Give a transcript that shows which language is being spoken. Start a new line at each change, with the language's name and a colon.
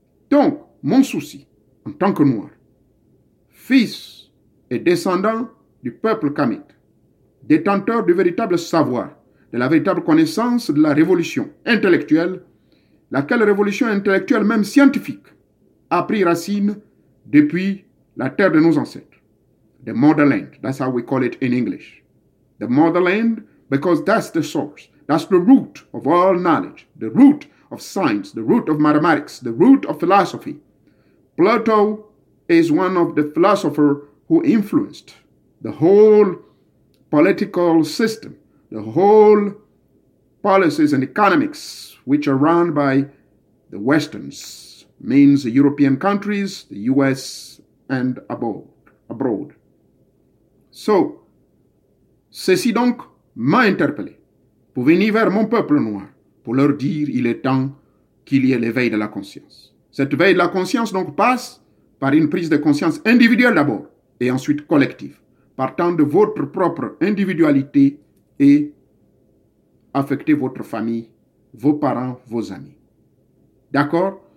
French: Donc, mon souci, en tant que noir, fils et descendant du peuple Kamit, détenteur du véritable savoir, de la véritable connaissance de la révolution intellectuelle, laquelle révolution intellectuelle, même scientifique, a pris racine depuis la terre de nos ancêtres.
English: The motherland, that's how we call it in English. The motherland, because that's the source. That's the root of all knowledge, the root of science, the root of mathematics, the root of philosophy. Plato is one of the philosophers who influenced the whole political system, the whole policies and economics, which are run by the Westerns, means the European countries, the US and abroad.
French: So, ceci donc m'a interpellé pour venir vers mon peuple noir, pour leur dire il est temps qu'il y ait l'éveil de la conscience. Cette veille de la conscience donc passe par une prise de conscience individuelle d'abord et ensuite collective, partant de votre propre individualité et affecter votre famille, vos parents, vos amis. D'accord?